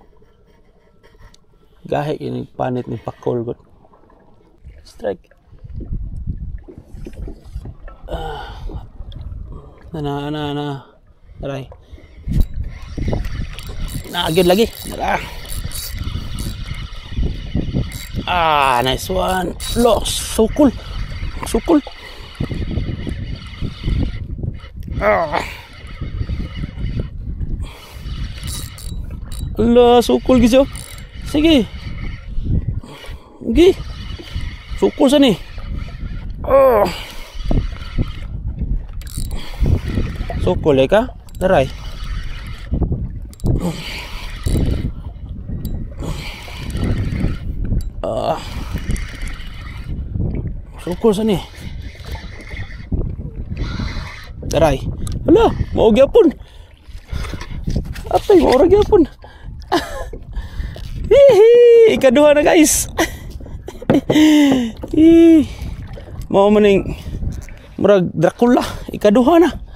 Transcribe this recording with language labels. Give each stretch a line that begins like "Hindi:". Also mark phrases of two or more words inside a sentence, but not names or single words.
Cebuano: Gahi ini panit ni pakol gud. Strike. Na. Aray. Naagid lagi.
English: Nice one.
Cebuano: Sukul. Sukul gitu. Sige. Sukul sana. Sukul ya kah? Taray. Sukul sana. Taray. Hala, mau gyapon. Atay, mau ra gyapon. Hihi, ikaduha na guys. Mau maning murag Dracula, ikaduha na.